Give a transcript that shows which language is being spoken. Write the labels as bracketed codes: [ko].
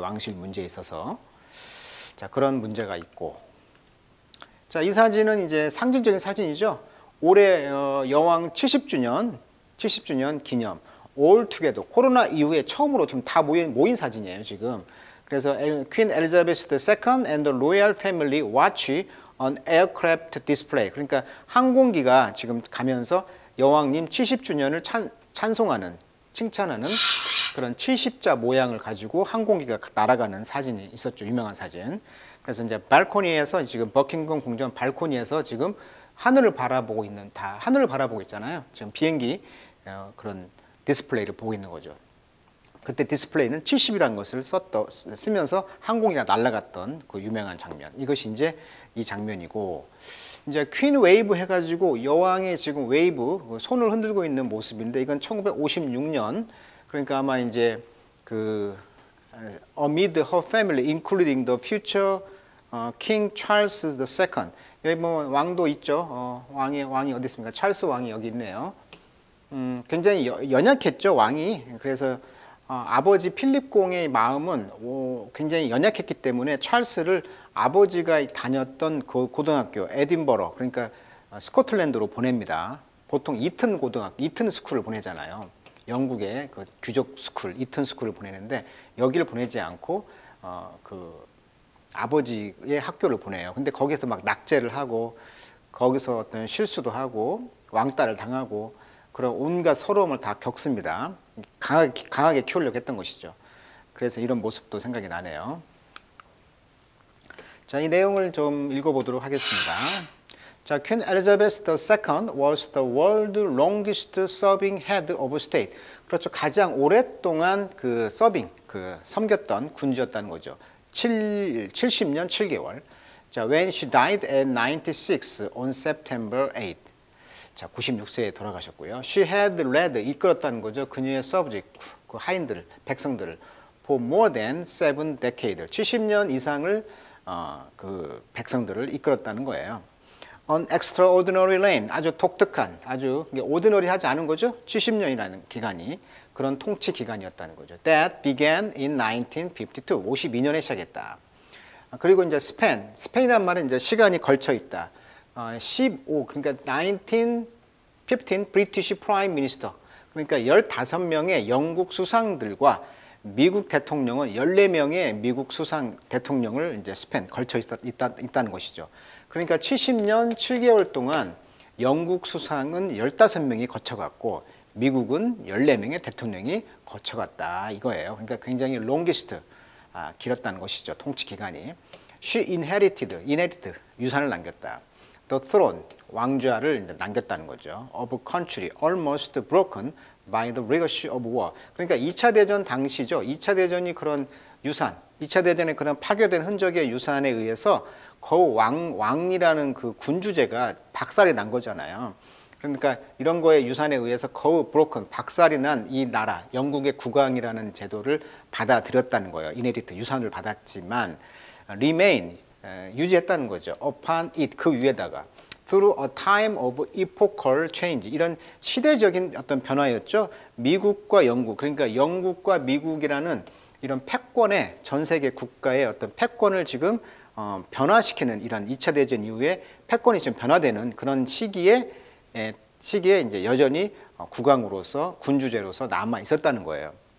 [ko] 왕실 문제에 있어서. 자, 그런 문제가 있고. 자, 이 사진은 이제 상징적인 사진이죠. 올해 여왕 70주년 70주년 기념 [en] all together [ko] 코로나 이후에 처음으로 좀 다 모인 사진이에요 지금. 그래서 [en] Queen Elizabeth II and the royal family watch on aircraft display. [ko] 그러니까 항공기가 지금 가면서 여왕님 70주년을 찬송하는 칭찬하는 그런 70자 모양을 가지고 항공기가 날아가는 사진이 있었죠. 유명한 사진. 그래서 이제 발코니에서 지금 버킹엄 궁전 발코니에서 지금 하늘을 바라보고 있잖아요. 지금 비행기 그런 디스플레이를 보고 있는 거죠. 그때 디스플레이는 70이라는 것을 쓰면서 항공기가 날아갔던 그 유명한 장면. 이것이 이제 이 장면이고, 이제 퀸 웨이브 해가지고 여왕의 지금 웨이브 손을 흔들고 있는 모습인데 이건 1956년. 그러니까 아마 이제 그 [en] amid her family, including the future King Charles II. [ko] 여기 뭐 왕도 있죠. 왕이 어디 있습니까? 찰스 왕이 여기 있네요. 굉장히 연약했죠 왕이. 그래서 아버지 필립 공의 마음은 굉장히 연약했기 때문에 찰스를 아버지가 다녔던 그 고등학교 에딘버러, 그러니까 스코틀랜드로 보냅니다. 보통 이튼 스쿨을 보내잖아요. 영국의 그 귀족 스쿨, 이튼 스쿨을 보내는데 여기를 보내지 않고 그 아버지의 학교를 보내요. 근데 거기서 막 낙제를 하고 거기서 어떤 실수도 하고 왕따를 당하고 그런 온갖 서러움을 다 겪습니다. 강하게 키우려고 했던 것이죠. 그래서 이런 모습도 생각이 나네요. 자, 이 내용을 좀 읽어보도록 하겠습니다. [en] 자, Queen Elizabeth II was the world's longest serving head of state. [ko] 그렇죠. 가장 오랫동안 그 섬겼던 군주였다는 거죠. 70년 7개월. [en] 자, when she died at 96 on September 8. [ko] 자, 96세에 돌아가셨고요. [en] She had led, [ko] 이끌었다는 거죠. 그녀의 subject, 그 하인들을, 백성들을 [en] for more than 7 decades, [ko] 70년 이상을 그 백성들을 이끌었다는 거예요. [en] On extraordinary reign, [ko] 아주 독특한, 아주 오디너리하지 않은 거죠. 70년이라는 기간이 그런 통치 기간이었다는 거죠. [en] That began in 1952, [ko] 52년에 시작했다. 그리고 이제 스페인이란 말은 이제 시간이 걸쳐 있다. 15, 그러니까 1915 British Prime Minister, 그러니까 15명의 영국 수상들과 미국 대통령은 14명의 미국 수상 대통령을 이제 스팬 걸쳐 있다는 것이죠. 그러니까 70년 7개월 동안 영국 수상은 15명이 거쳐갔고 미국은 14명의 대통령이 거쳐갔다 이거예요. 그러니까 굉장히 longest, 길었다는 것이죠. 통치 기간이. [en] She inherited, [ko] 유산을 남겼다. [en] The throne, [ko] 왕좌를 이제 남겼다는 거죠. [en] Of a country almost broken by the rigors of war. [ko] 그러니까 2차 대전 당시죠. 2차 대전이 그런 유산, 2차 대전에 그런 파괴된 흔적의 유산에 의해서 거의 왕이라는 그 군주제가 박살이 난 거잖아요. 그러니까 이런 거에 유산에 의해서 거의 broken, 박살이 난 이 나라, 영국의 국왕이라는 제도를 받아들였다는 거예요. inherit, 유산을 받았지만 remain, 유지했다는 거죠. [en] upon it, [ko] 그 위에다가 [en] through a time of epochal change, [ko] 이런 시대적인 어떤 변화였죠. 미국과 영국, 그러니까 영국과 미국이라는 이런 패권의 전 세계 국가의 어떤 패권을 지금 변화시키는 이런 2차 대전 이후에 패권이 지금 변화되는 그런 시기에 이제 여전히 국왕으로서 군주제로서 남아 있었다는 거예요.